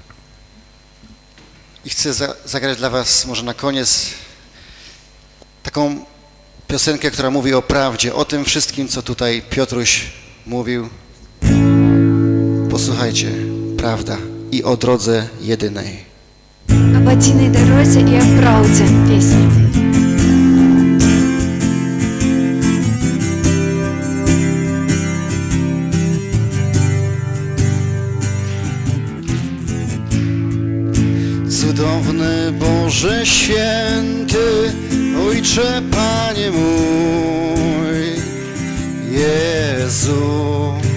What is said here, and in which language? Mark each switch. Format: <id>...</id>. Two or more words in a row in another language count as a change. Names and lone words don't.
<pl>I chcę zagrać dla was może na koniec taką piosenkę, która mówi o prawdzie, o tym wszystkim, co tutaj Piotruś mówił. Posłuchajcie, prawda i o drodze jedynej.</pl> <ru>Об одиной дорозе и о правде песня.</ru> <pl>Cudowny Boże Święty, Ojcze Panie mój, Jezu.</pl>